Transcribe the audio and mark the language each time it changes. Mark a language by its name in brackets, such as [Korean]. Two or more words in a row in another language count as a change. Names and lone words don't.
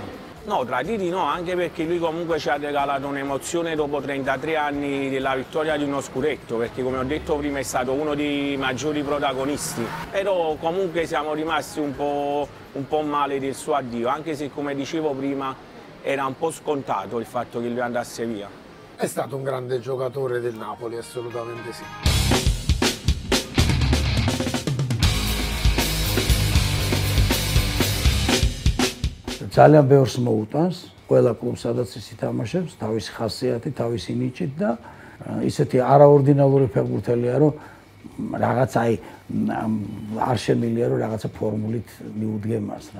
[Italian] No, traditi no, anche perché lui comunque ci ha regalato un'emozione dopo 33 anni della vittoria di uno scudetto, perché come ho detto prima è stato uno dei maggiori protagonisti, però comunque siamo rimasti un po' male del suo addio, anche se come dicevo prima era un po' scontato il fatto che lui andasse via. È stato un grande giocatore del Napoli, assolutamente sì. [Georgian] ძალიან ბევრს მოუტანს, ყველა კლუბს სადაც ის ითამაშებს, თავისი ხასიათი, თავისი ნიჭით და ისეთი არაორდინალური ფეხბურთელია, რომ რაღაც არ შემილია, რომ რაღაცა ფორმულით მიუდგე მას რა.